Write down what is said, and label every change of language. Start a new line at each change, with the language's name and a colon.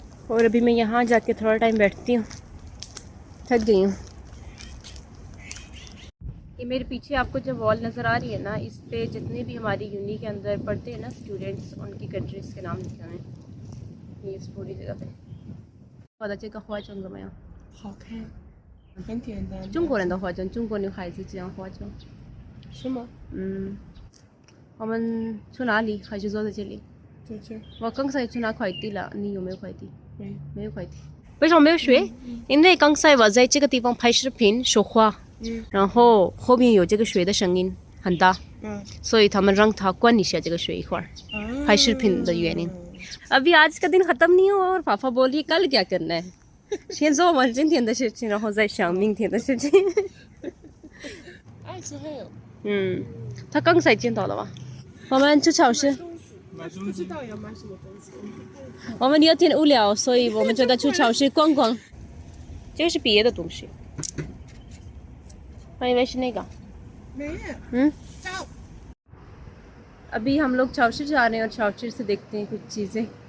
Hindi: और अभी मैं यहाँ जाके थोड़ा टाइम बैठती हूँ, थक गई हूँ। ये मेरे पीछे आपको जो वॉल नज़र आ रही है ना, इस पे जितने भी हमारी यूनी के अंदर पढ़ते हैं ना स्टूडेंट्स, उनकी कंट्रीज़ के नाम लिखे हुए हैं। ये इस पूरी जगह पे पता चलेगा
Chinese: 花妆怎么样？好看，很简单。中国人的化妆，中国女孩子这样化妆。是吗？我们去哪里？还是坐在这里？在这儿。我刚才去拿快递了，你有没有快递？没有。没有快递。为什么没有水？因为刚才我在这个地方拍视频说话，然后后面有这个水的声音很大，所以他们让他关一下这个水一会儿，拍视频的原因。
Hindi: अभी आज का दिन खत्म नहीं हुआ और पापा बोलिए कल क्या करना है。
Chinese: 先做完今天的事情，然后再想明天的事情。他刚才见到了吧？我们去超市。不知道要买什么东西。我们有点无聊，所以我们觉得去超市逛逛。这个是别的东西，我以为是那个。没有。找。
Hindi: अभी हम लोग超市जा रहे हैं और超市से देखते हैं कुछ चीजें。